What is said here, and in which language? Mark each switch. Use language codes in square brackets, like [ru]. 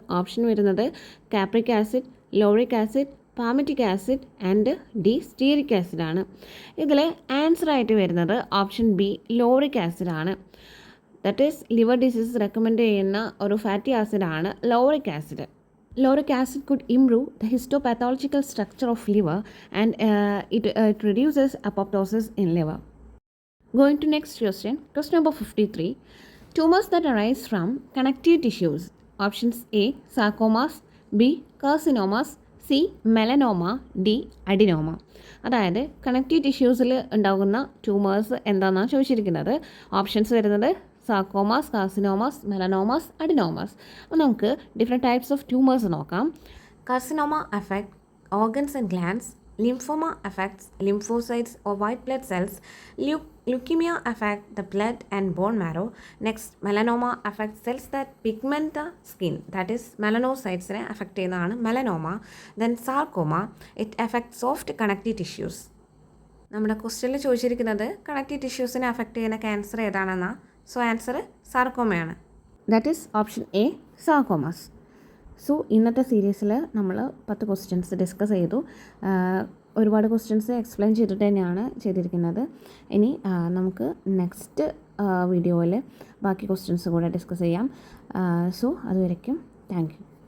[ml] Option വരുന്നത് capric acid, lauric acid, palmitic acid and D stearic ആസിഡാണ്. ഇതിൽ ആൻസറായിട്ട് വരുന്നത് option B lauric ആസിഡാണ്. That is liver diseases recommend ചെയ്യുന്ന ഒരു fatty ആസിഡാണ് lauric acid. [en] Lauric acid could improve the histopathological structure of liver and it reduces apoptosis in liver. Going to next question number 53. Tumors that arise from connective tissues. Options A sarcomas, B carcinomas, C melanoma, D adenoma. [ml] അതായത് connective ടിഷ്യൂസിൽ ഉണ്ടാകുന്ന tumours എന്താണെന്നാണ് ചോദിച്ചിരിക്കുന്നത്. Options വരുന്നത് സാർക്കോമാസ്, കാർസിനോമാസ്, മെലനോമാസ്, അഡിനോമാസ്. അപ്പോൾ നമുക്ക് different types of tumours നോക്കാം. [en] Carcinoma affect organs and glands. Lymphoma affects lymphocytes or white blood cells. Leukemia affect the blood and bone marrow. Next, melanoma affects cells that pigment the skin. That is melanocytes affect ചെയ്യുന്നതാണ് melanoma. Then sarcoma, it affects soft connective tissues. [ml] നമ്മുടെ ക്വസ്റ്റ്യനിൽ ചോദിച്ചിരിക്കുന്നത് connective ടിഷ്യൂസിനെ affect ചെയ്യുന്ന cancer ഏതാണെന്നാണ്. So answer സാർക്കോമയാണ്. [en] That is option A sarcomas. [ml] So ഇന്നത്തെ സീരീസിൽ നമ്മൾ 10 questions discuss ചെയ്തു. ഒരുപാട് ക്വസ്റ്റ്യൻസ് എക്സ്പ്ലെയിൻ ചെയ്തിട്ട് തന്നെയാണ് ചെയ്തിരിക്കുന്നത്. ഇനി നമുക്ക് നെക്സ്റ്റ് വീഡിയോയിൽ ബാക്കി ക്വസ്റ്റ്യൻസ് കൂടെ ഡിസ്കസ് ചെയ്യാം. So അതുവരയ്ക്കും thank you.